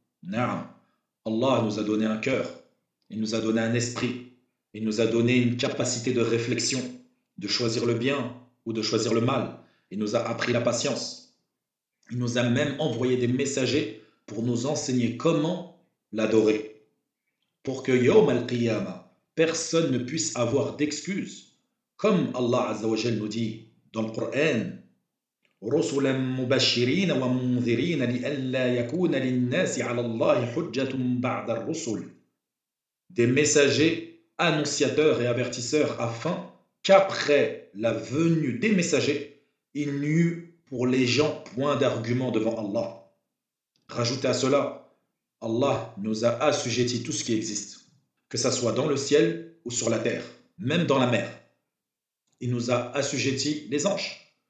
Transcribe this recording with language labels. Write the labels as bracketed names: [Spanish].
[French] Naam, Allah nous a donné un cœur, il nous a donné un esprit, il nous a donné une capacité de réflexion, de choisir le bien ou de choisir le mal. Il nous a appris la patience. Il nous a même envoyé des messagers pour nous enseigner comment l'adorer. Pour que Yawm al-Qiyamah, personne ne puisse avoir d'excuses. Comme Allah Azza wa Jal nous dit dans le Coran, [Arabic] رسلا مبشرين ومنذرين لئلا يكون للناس على الله حجة بعد الرسل. [French] Des messagers, annonciateurs et avertisseurs afin qu'après la venue des messagers, il n'y eut pour les gens point d'argument devant Allah. Rajoutez à cela, Allah nous a assujetti tout ce qui existe, que ça soit dans le ciel ou sur la terre, même dans la mer. Il nous a assujetti les anges.